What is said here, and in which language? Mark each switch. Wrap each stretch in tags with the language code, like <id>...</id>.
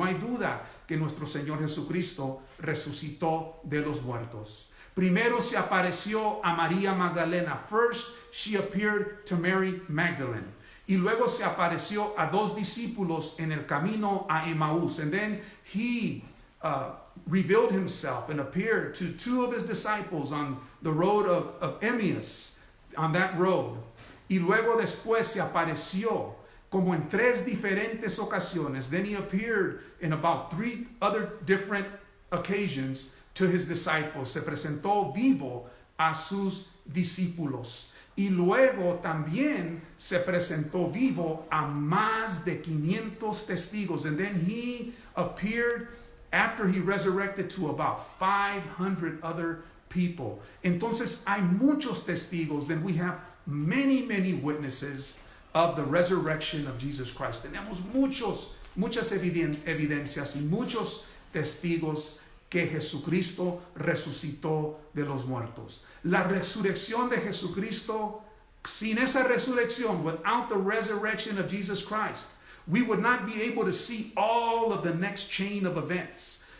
<es>No hay duda que nuestro Señor Jesucristo resucitó de los muertos. Primero se apareció a María Magdalena.</es> <en>First, she appeared to Mary Magdalene.</en> <es>Y luego se apareció a dos discípulos en el camino a Emmaús.</es> <en>And then he revealed himself and appeared to two of his disciples on the road of Emmaus, on that road.</en> <es>Y luego después se apareció como en tres diferentes ocasiones.</es> <en>Then he appeared in about 3 other different occasions to his disciples.</en> <es>Se presentó vivo a sus discípulos. Y luego también se presentó vivo a más de 500 testigos.</es> <en>And then he appeared after he resurrected to about 500 other people.</en> <es>Entonces hay muchos testigos.</es> <en>Then we have many witnesses of the resurrection of Jesus Christ.</en> <es>Tenemos muchas evidencias y muchos testigos que Jesucristo resucitó de los muertos. La resurrección de Jesucristo, sin esa resurrección,</es> <en>without the resurrection of Jesus Christ, we would not be able to see all of the next chain of events.</en>